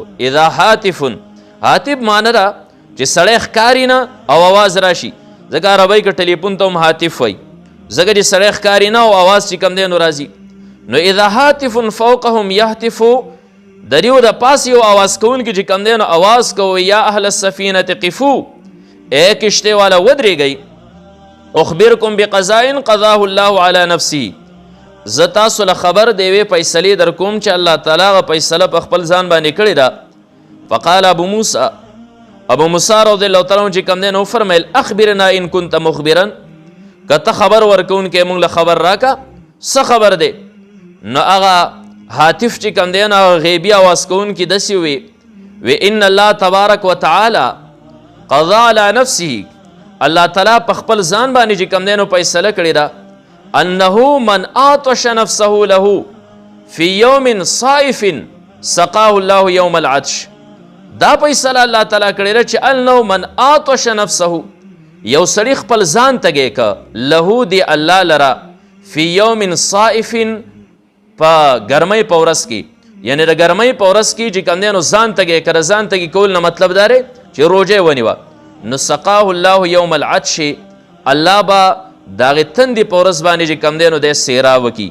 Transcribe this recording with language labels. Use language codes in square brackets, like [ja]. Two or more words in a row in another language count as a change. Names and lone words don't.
[ar] اذا هاتف [ps] معنی ده چې سړی ښکاري نه او آواز راشي، ځکه عربۍ کې ټلیفون ته هم هاتف وایي، ځکه چې سړی ښکاري نه او آواز چې کوم دی نو راځي. نو [ar] اذا هاتف فوقهم یهتف، [ps] د دیو د پاس یو آواز کوونکی چې کوم دی نو آواز کوي [ar] یا اهل السفینة قفو، [ps] ای کشتۍ والا ودرېږئ. [ar] اخبرکم بقضاء قضاه الله على نفسه، [ps] زه تاسو له خبر د یوې فیصلې در کوم چې الله تعالی هغه فیصله په خپل ځان باندې کړې ده. [ar] فقال ابو موسی رضی الله تعالی عنه [ps] چې کوم دی نو وفرمیل [ar] اخبرنا ان كنت مخبرا، [ps] که ته خبر ورکوونکی موږ له خبر راکه څه خبر دی. نو هغه هاتف چې کوم دی نو هغه غیبي اواز کوونکي داسې وی [ar] ان الله تبارک وتعالی قضا على نفسه، [ps] الله تعالی په خپل ځان باندې چې کوم دی نو فیصله کړې ده [ar] انه من آتش نفسه له فی یوم صائف سقاه الله یوم العطش. [ps] دا فیصله الله تعالی کړې ده چې [ar] انه من آتش نفسه، [ps] یو سړي خپل ځان تږی که له دی الله لره [ar] فی یوم صائف، [ps] په ګرمۍ په ورځ کې، یعنی د ګرمۍ په ورځ کې چې کوم دی نو ځان تږی که د ځان تږي کول نه مطلب دا دی چې روژه ونیوه، نو [ar] سقاه الله یوم العطش، [ps] الله به د هغې تندې په ورځ باندې چې کوم دی نو دی سیراب وکړي.